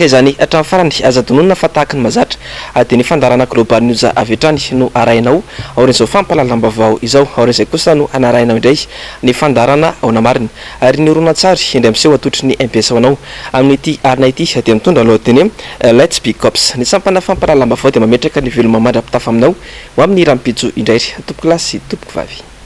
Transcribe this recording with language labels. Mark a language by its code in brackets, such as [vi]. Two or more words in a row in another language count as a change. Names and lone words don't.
[mg] izany hatramin'ny farany azadonona fa tahaka ny mazatra de ny fandarana global news avy hatrany no arahinao aorin'izao fampirahalamba-bao izao aorin'izay kosa no anarahinao indray ny fandarana ao namariny ary ny oronan-tsary indray amseho atotry ny MPS anao amin'ity arina ity de mitondra alohateny let's be cops ny sampana fampirahalamba-bao de mametraka ny veloma mandrapitafa aminao ho amin'ny rampitso indray tompoko lasy tompoko vavy.